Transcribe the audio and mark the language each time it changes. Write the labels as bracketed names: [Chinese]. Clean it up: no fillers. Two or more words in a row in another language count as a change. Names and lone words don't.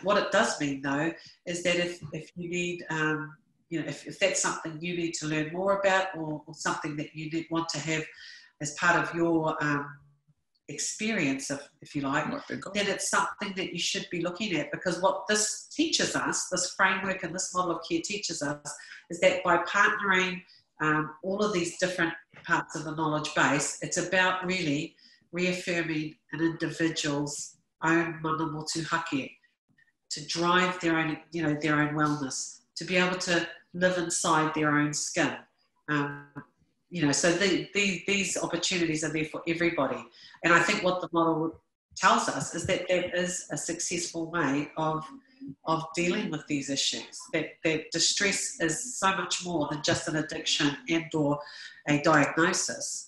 [English] What it does mean, though, is that if you need, if that's something you need to learn more about, or something that you want to have as part of your experience, if you like, then it's something that you should be looking at. Because what this teaches us, this framework and this model of care teaches us, is that by partnering all of these different parts of the knowledge base, it's about really reaffirming an individual's own [Māori] mana motu hake, [English] to drive their own, their own wellness, to be able to live inside their own skin. So these opportunities are there for everybody. And I think what the model tells us is that that is a successful way of dealing with these issues, that distress is so much more than just an addiction and or a diagnosis.